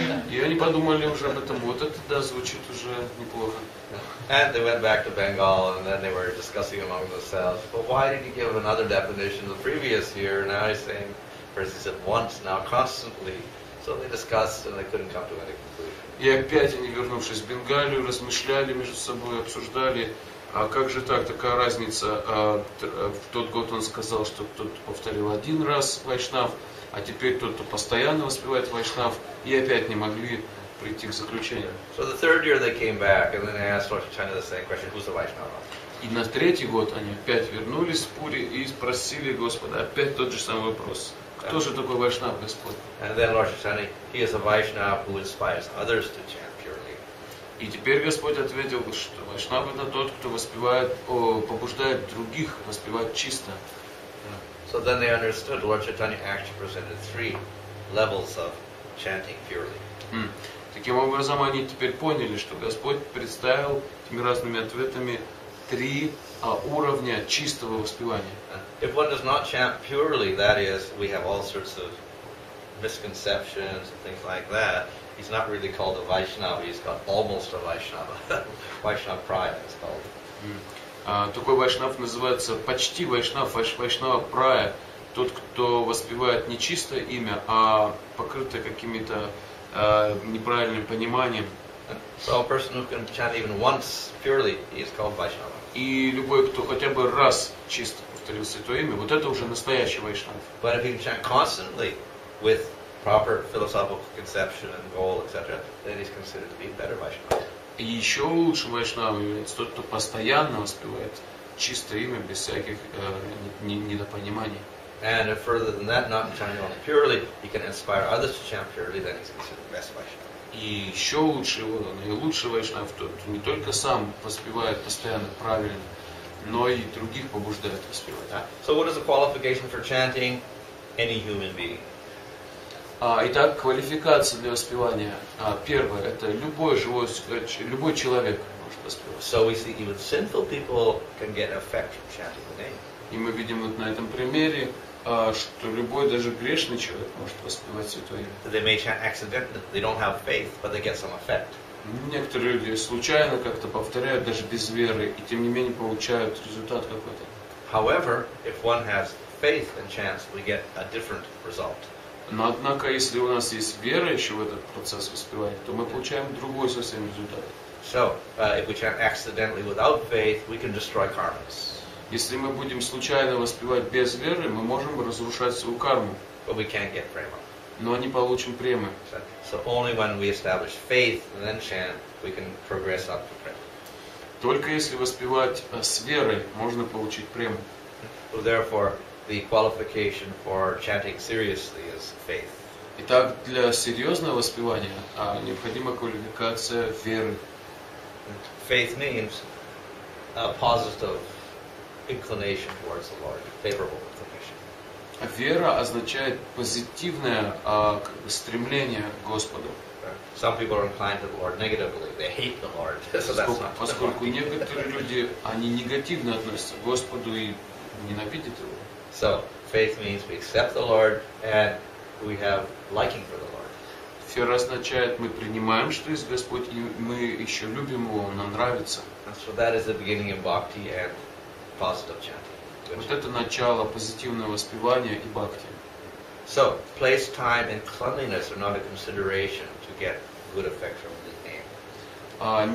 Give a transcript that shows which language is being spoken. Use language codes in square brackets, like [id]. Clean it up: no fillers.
[ru] И они подумали уже об этом. Вот это да, звучит уже неплохо. [en] And they went back to Bengal, and then they were discussing among themselves. But why did he give another definition the previous year? Now he's saying, first he said once, now constantly. So they discussed, and they couldn't come to any conclusion. [ru] И опять они, вернувшись в Бенгалию, размышляли между собой, обсуждали, а как же так, такая разница. В тот год он сказал, что кто-то повторил один раз вайшнав, а теперь тот, кто постоянно воспевает вайшнав, и опять не могли прийти к заключению. [en] So the third year they came back, and then they asked Lord Chaitanya the same question, who's the Vaishnava? [ru] И на третий год они опять вернулись в Пури и спросили Господа опять тот же самый вопрос. Кто же такой вайшнав, Господь? [en] And then Lord Chaitanya, he is a Vaishnava who inspires others to chant purely. [ru] И теперь Господь ответил, что вайшнав это тот, кто воспевает, побуждает других воспевать чисто. [en] So then they understood Lord Chaitanya actually presented 3 levels of chanting purely. [ru] Таким образом, они теперь поняли, что Господь представил этими разными ответами 3 уровня чистого воспевания. [en] If one does not chant purely, that is, we have all sorts of misconceptions and things like that, he's not really called a Vaishnava, he's called almost a Vaishnava. Vaishnava Praya is called. [ru] Такой вайшнав называется почти вайшнав, вайшнава прая, тот, кто воспевает не чистое имя, а покрытое какими-то неправильным пониманием. [en] So a person who can chant even once purely, he is called Vaishnava. [ru] И любой, кто хотя бы раз чисто повторил святое имя, вот это уже настоящий вайшнав. [en] But if he can chant constantly with proper philosophical conception and goal, etc., then he's considered to be a better Vaishnava. [ru] И еще лучше вайшнавом является тот, кто постоянно воспевает чистое имя без всяких недопониманий. [en] And if further than that, not chanting only purely, he can inspire others to chant purely, then he's considered the best Vaishnava. [ru] И еще лучше его, наилучший вайшнав, тот, кто не только сам воспевает постоянно правильно, но и других побуждает воспевать. [en] So what is the qualification for chanting? Any human being. [ru] Итак, квалификация для воспевания. Первое, это любой живой, любой человек может воспевать. [en] So we see even sinful people can get effect from chanting the name. [ru] И мы видим вот на этом примере, что любой, даже грешный человек может воспевать святое имя. [en] They may chant accidentally, they don't have faith, but they get some effect. [ru] Некоторые люди случайно как-то повторяют, даже без веры, и тем не менее получают результат какой-то. [en] However, if one has faith and chants, we get a different result. [ru] Но однако, если у нас есть вера еще в этот процесс воспевания, то мы получаем другой совсем результат. [en] So, if we chant accidentally without faith, we can destroy karmas. [ru] Если мы будем случайно воспевать без веры, мы можем разрушать свою карму. [en] But we can't get prema. [ru] Но не получим премы. [en] So only when we establish faith and then chant, we can progress up to prema. [ru] Только если воспевать с верой, можно получить прему. [en] So therefore, the qualification for chanting seriously is faith. [ru] Итак, для серьезного воспевания необходима квалификация веры. [en] Faith means a positive inclination towards the Lord, favorable inclination. [ru] Вера означает позитивное стремление к Господу. [en] Some people are inclined to the Lord negatively; they hate the Lord. So that's not. [ru] Поскольку некоторые люди они негативно относятся к Господу и ненавидят его. [en] So faith means we accept the Lord and we have liking for the Lord. [ru] Вера означает, мы принимаем, что есть Господь, и мы еще любим Его, Он нам нравится. [en] So that is the beginning of bhakti and positive chanting. [ru] Вот это начало позитивного воспевания и бхакти. [en] So, place, time, and cleanliness are not a consideration to get good effect from the name.